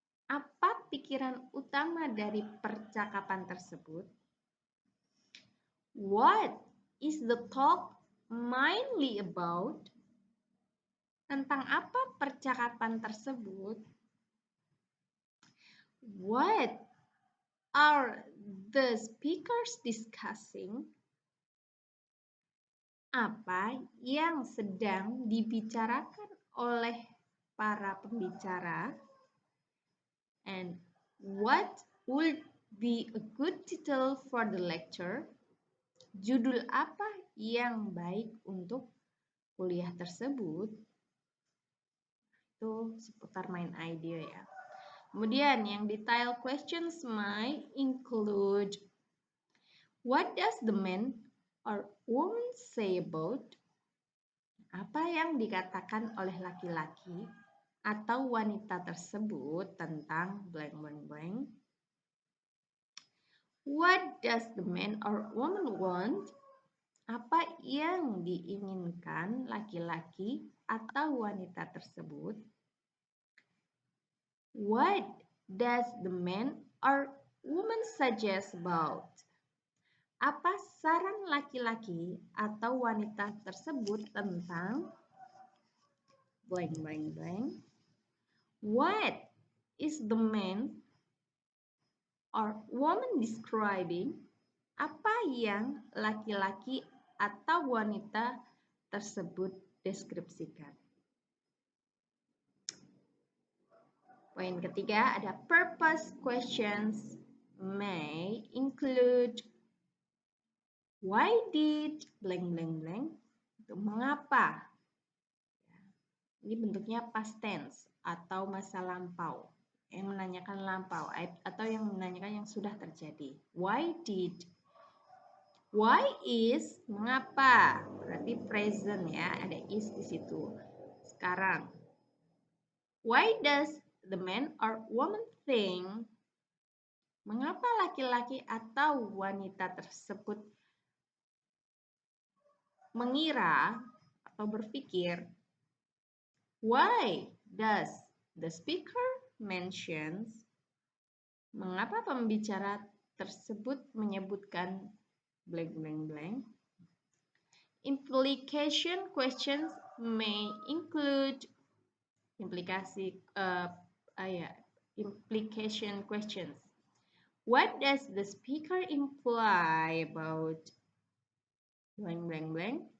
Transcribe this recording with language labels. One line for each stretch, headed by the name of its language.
Indonesian: Apa pikiran utama dari percakapan tersebut?
English: What is the talk mainly about?
Indonesian: Tentang apa percakapan tersebut?
English: What are the speakers discussing?
Indonesian: Apa yang sedang dibicarakan oleh para pembicara?
English: And what would be a good title for the lecture?
Indonesian: Judul apa yang baik untuk kuliah tersebut? Itu seputar
English: main idea
Indonesian: ya. Kemudian yang
English: detail questions might include, what does the man or woman say about?
Indonesian: Apa yang dikatakan oleh laki-laki atau wanita tersebut tentang blank blank blank?
English: What does the man or woman want?
Indonesian: Apa yang diinginkan laki-laki atau wanita tersebut?
English: What does the man or woman suggest about?
Indonesian: Apa saran laki-laki atau wanita tersebut tentang blank blank blank?
English: What is the man or woman describing?
Indonesian: Apa yang laki-laki atau wanita tersebut deskripsikan? Poin ketiga ada
English: purpose questions may include, why did blank blank blank?
Indonesian: Itu mengapa? Ini bentuknya past tense atau masa lampau. Yang menanyakan lampau atau yang menanyakan yang sudah terjadi.
English: Why did? Why is? Mengapa?
Indonesian: Berarti present ya, ada is di situ. Sekarang.
English: Why does the man or woman think?
Indonesian: Mengapa laki-laki atau wanita tersebut mengira atau berpikir?
English: Why does the speaker mentions?
Indonesian: Mengapa pembicara tersebut menyebutkan blank blank blank?
English: Implication questions may include implication questions. What does the speaker imply about blank blank blank?